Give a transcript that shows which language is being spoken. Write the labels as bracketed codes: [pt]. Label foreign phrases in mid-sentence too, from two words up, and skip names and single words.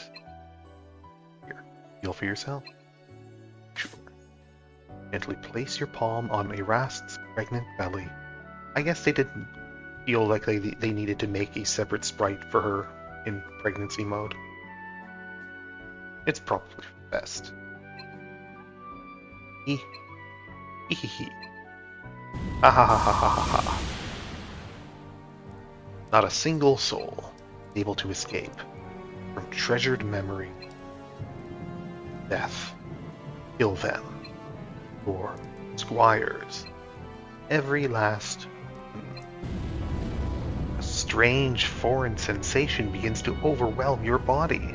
[en] Here, feel for yourself. Sure. Gently place your palm on Eraste's pregnant belly. I guess they didn't feel like they needed to make a separate sprite for her in pregnancy mode. It's probably best. Hee hee hee. Ha ha ha ha ha ha ha. Not a single soul able to escape from treasured memory. Death. Kill them. Or squires. Every last. A strange foreign sensation begins to overwhelm your body.